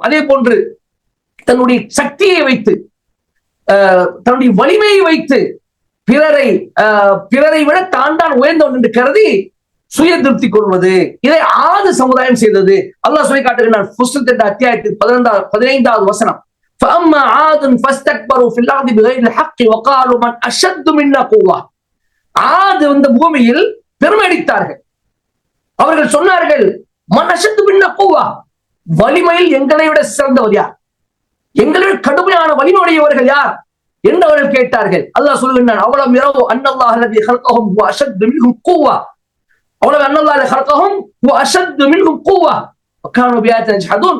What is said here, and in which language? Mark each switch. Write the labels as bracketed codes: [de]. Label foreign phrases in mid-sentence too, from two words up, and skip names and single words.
[ta] அதே போன்று தன்னுடைய சக்தியை வைத்து, தன்னுடைய வலிமையை வைத்து பிறரை விட தான் உயர்ந்தவன் என்று கருதி சுய திருப்தி கொள்வது, இதை ஆது சமுதாயம் செய்தது. அல்லாஹ் சொல்லி காட்டுகிறான் அத்தியாயத்தில் 15வது வசனம். [ar] فأما عاد فاستكبروا في الأرض بغير الحق وقالوا من أشد منا قوة. [ta] ஆது இந்த பூமியில் பெருமை அடித்தார்கள். அவர்கள் சொன்னார்கள், [ar] من أشد منا قوة, [ta] வலிமையில் எங்களை விட சிறந்தவர் யார், எங்களை விட கடுமையான வலிமை உடையவர்கள் யார் என்று அவர்கள் கேட்டார்கள். அல்லாஹ் சொல்லுகிறான், [ar] أولم يروا أن الله الذي خلقهم وأشد منهم قوة أولم أن الله خلقهم وأشد منهم قوة وكانوا بآياتنا يجحدون.